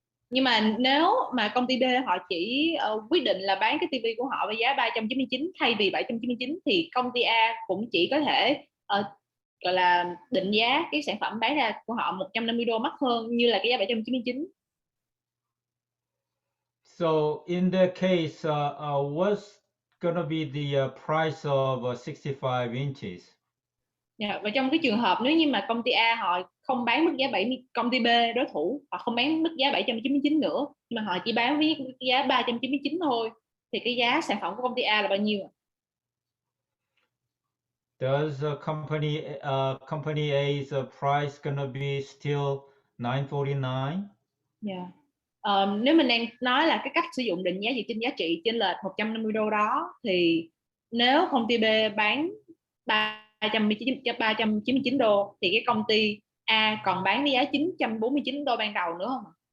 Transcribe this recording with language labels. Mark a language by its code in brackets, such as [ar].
[vi] Nhưng mà nếu mà công ty B họ chỉ quyết định là bán cái TV của họ với giá 399 thay vì 799 thì công ty A cũng chỉ có thể gọi là định giá cái sản phẩm bán ra của họ $150 mắc hơn như là cái giá 799. [en] So in that case, what's gonna be the price of 65 inches? [vi] Yeah, và trong cái trường hợp nếu như mà công ty A họ không bán mức giá 70, công ty B đối thủ họ không bán mức giá 799 nữa mà họ chỉ bán với giá 399 thôi thì cái giá sản phẩm của công ty A là bao nhiêu? [en] Does company A's price gonna be still $949? Yeah. [vi] Nếu mình đang nói là cái cách sử dụng định giá dựa trên giá trị chênh lệch $150 đó thì nếu công ty B bán $399 thì cái công ty A còn bán với giá $949 ban đầu nữa không?